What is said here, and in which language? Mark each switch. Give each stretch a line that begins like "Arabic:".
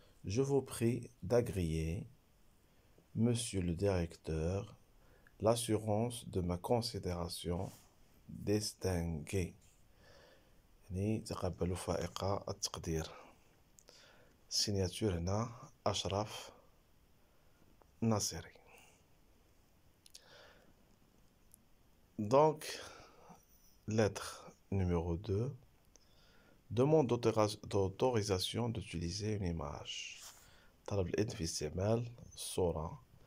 French: Je vous prie d'agréer, Monsieur le Directeur, l'assurance de ma considération distinguée.
Arabic: يعني تقبلوا فائق التقدير. سيناتور هنا أشرف ناصري.
French: Donc, lettre numéro 2. Demande d'autorisation d'utiliser une image.
Arabic: طلب الإذن في استعمال الصورة.